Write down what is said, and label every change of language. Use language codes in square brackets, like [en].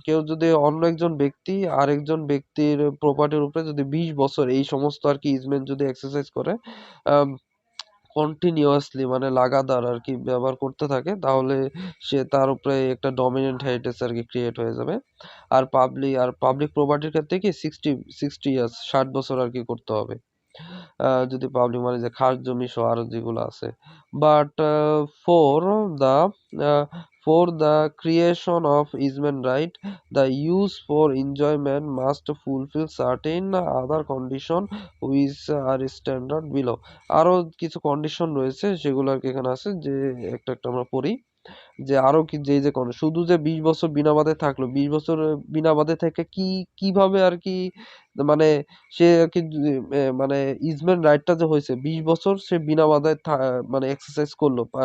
[bn] কেউ যদি অন্য একজন ব্যক্তি আরেকজন ব্যক্তির প্রপার্টির উপরে যদি 20 বছর এই সমস্ত আর কি ইজমেন্ট যদি এক্সারসাইজ করে, কন্টিনিউয়াসলি মানে লাগাতার আর কি ব্যবহার করতে থাকে, তাহলে সে তার উপরে একটা ডমিনেন্ট হেরিটেজ আর কি ক্রিয়েট হয়ে যাবে। আর পাবলিক প্রপার্টির ক্ষেত্রে কি 60 ইয়ার্স 60 বছর আর কি করতে হবে, যদি পাবলিক মানে যে খাস জমি সহ আরো যেগুলো আছে। [en] But for the for the creation of easement right, the use for enjoyment must fulfill certain other condition which are standard below। [bn] আরো কিছু কন্ডিশন রয়েছে সেগুলো আর কি এখানে আছে, যে একটা একটা আমরা পড়ি। যে আরো কি যে যে শুধু যে 20 বছর বিনা বাধে থাকলো, 20 বছর বিনা বাধে থেকে কিভাবে আর কি, মানে সে আর কি মানে ইজমেন্ট রাইটটা যে হয়েছে 20 বছর সে বিনা বাধায় মানে এক্সারসাইজ করলো,